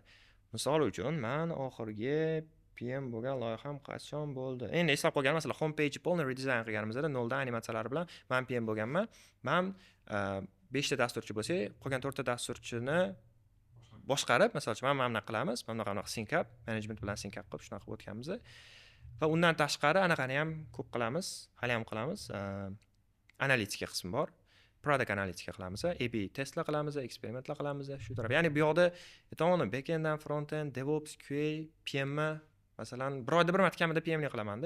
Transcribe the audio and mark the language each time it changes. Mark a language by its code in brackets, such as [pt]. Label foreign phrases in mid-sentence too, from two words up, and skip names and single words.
[uz] Misol uchun, men oxirgi PM bo'lgan loyiham qachon bo'ldi? Endi eslab qolganim, masalan, homepage polni redesign qilganimizda, noldan animatsiyalari bilan men PM bo'lganman. Men 5 ta dasturchi bo'lsa, qolgan 4 ta dasturchini boshqarib, masalan, mana bunaqa qilamiz, mana bunaqa [en] sync up, [uz] management bilan [en] sync up [uz] qilib shunaqa qilib o'tganmiz. Va undan tashqari anaqani ham ko'p qilamiz, hali ham qilamiz. Analitika qismi bor. Product analitika qilamiz, A/B testlar qilamiz, eksperimentlar qilamiz, shu taraf. Ya'ni bu yoqda aytmoqchiman, backenddan frontend, DevOps, QA, PM, masalan, bir oyda bir marta kamida PMlik qilaman-da.